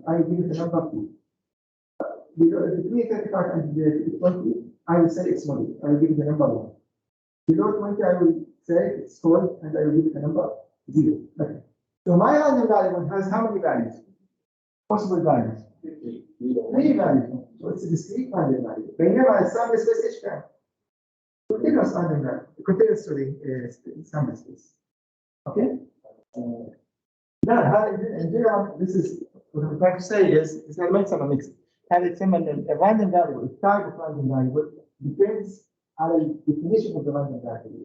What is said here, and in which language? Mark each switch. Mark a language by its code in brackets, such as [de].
[en] I will give it a number 2. Between 35 and 20 I will say it's moderate. I will give it a number 1. Below 20 I will say it's cold and I will give it a number 0. Okay. So my random variable has how many values? Possible values? 3 values. So it's a discrete random value. [ar] بينما السامبل سبيس ايش كان؟ [en] Continuous random value. Continuous sample space. Okay? Now, in general, this is what I'm trying to say is that makes some mix. [ar] هذا يسمى [en] a random variable, the type of random variable depends on the definition of the random variable.